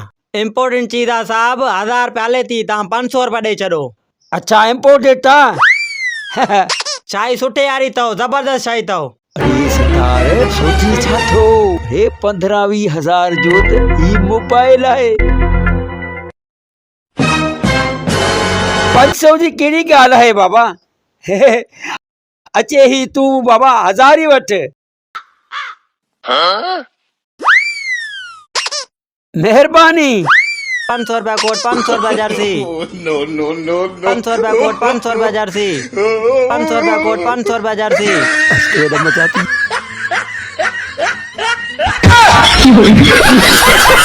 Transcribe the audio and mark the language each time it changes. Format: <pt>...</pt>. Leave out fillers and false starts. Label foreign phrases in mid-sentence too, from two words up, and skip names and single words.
<sd>इम्पोर्टेंट चीज आहे साहब 1000 रुपया हले थी तव्हां 500 रुपया ॾेई छॾो अच्छा इम्पोर्टेड था। शाही सुठे यारी अथव जबरदस्त शाही अथव अरे सितारे सोची छा थो हे 15-20 जो त ही मोबाइल आहे 500 जी कहिड़ी ॻाल्हि आहे बाबा अचे ही तूं बाबा 1000 ई वठ मेहरबानी 500 रुपया कोट 500 रुपया जर्सी 500 रुपया कोट 500 रुपया जर्सी 500 रुपया कोट 500 रुपया जर्सी मचाती</sd>